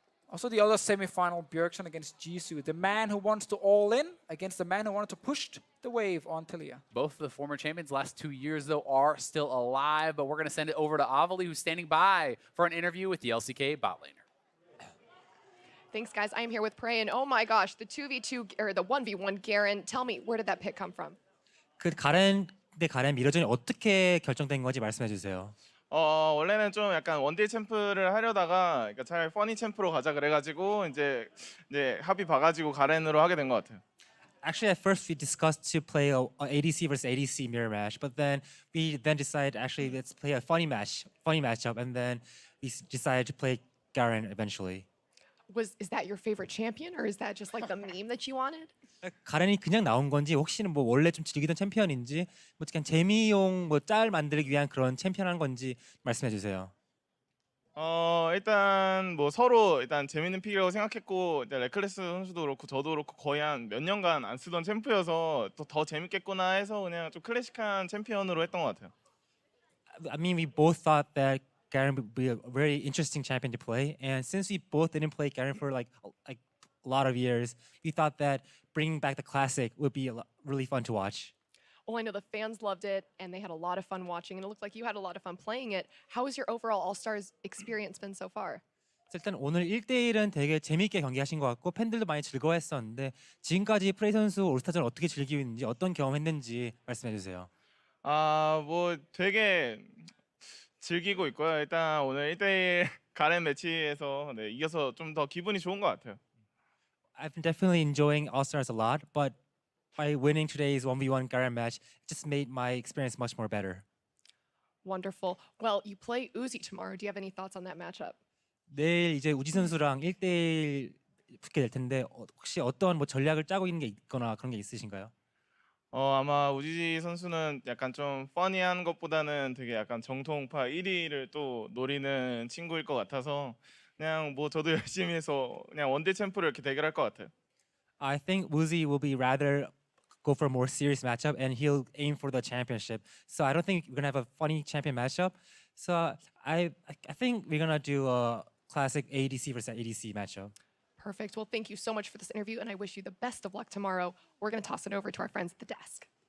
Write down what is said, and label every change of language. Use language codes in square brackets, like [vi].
[en] Also, the other semi-final, Bjergsen against Jisoo. The man who wants to all-in against the man who wanted to push the wave on Tilia. Both of the former champions last 2 years, though, are still alive, but we're going to send it over to Avali, who's standing by for an interview with the LCK bot laner. Thanks, guys. I'm here with Prey, and oh my gosh, the 2v2 or the 1v1 GAREN. Tell me, where did that pick come from? [ko] 그 가렌 대 가렌 미러전이 어떻게 결정된 건지 말씀해 주세요. 원래는 좀 약간 원딜 챔프를 하려다가 그러니까 차라리 퍼니 챔프로 가자 그래가지고 이제 합의 봐가지고 가렌으로 하게 된 것 같아요. [en] Actually, at first we discussed to play a ADC versus ADC mirror match, but then we decided actually let's play a funny matchup, and then we decided to play Garen eventually. Is that your favorite champion, or is that just like the meme that you wanted? [ko] 가렌이 그냥 나온 건지 혹시는 뭐 원래 좀 즐기던 챔피언인지 뭐 그냥 재미용 뭐 짤 만들기 위한 그런 챔피언 한 건지 말씀해 주세요. 일단 뭐 서로 일단 재밌는 픽이라고 생각했고 일단 레클레스 선수도 그렇고 저도 그렇고 거의 한 몇 년간 안 쓰던 챔프여서 더 재밌겠구나 해서 그냥 좀 클래식한 챔피언으로 했던 것 같아요. [en] I mean, we both thought that Garen would be a very interesting champion to play, and since we both didn't play Garen for like a lot of years, we thought that bringing back the classic would be really fun to watch. Well, I know the fans loved it, and they had a lot of fun watching, and it looked like you had a lot of fun playing it. How has your overall All-Stars experience been so far? [ko] 일단 오늘 1대1은 되게 재미있게 경기하신 것 같고 팬들도 많이 즐거워했었는데 지금까지 프레이 선수 올스타전 어떻게 즐기고 있는지 어떤 경험했는지 말씀해 주세요. 뭐 되게 즐기고 있고요. 일단 오늘 1대1 가렌 매치에서 이겨서 좀 더 기분이 좋은 것 같아요. [en] I've been definitely enjoying All-Stars a lot, but by winning today's 1v1 Garen match, it just made my experience much more better. Wonderful. Well, you play Uzi tomorrow. Do you have any thoughts on that matchup? [ko] 내일 이제 우지 선수랑 1대1 붙게 될 텐데 혹시 어떤 뭐 전략을 짜고 있는 게 있거나 그런 게 있으신가요? 아마 우지 선수는 약간 좀 퍼니한 것보다는 되게 약간 정통파 1위를 또 노리는 친구일 것 같아서 그냥 뭐 저도 열심히 해서 그냥 원딜 챔프를 이렇게 대결할 것 같아요. [en] I think Uzi will be rather go for a more serious matchup and he'll aim for the championship. So I don't think we're gonna have a funny champion matchup. So I think we're gonna do a classic ADC versus ADC matchup. Perfect. Well, thank you so much for this interview, and I wish you the best of luck tomorrow. We're going to toss it over to our friends at the desk.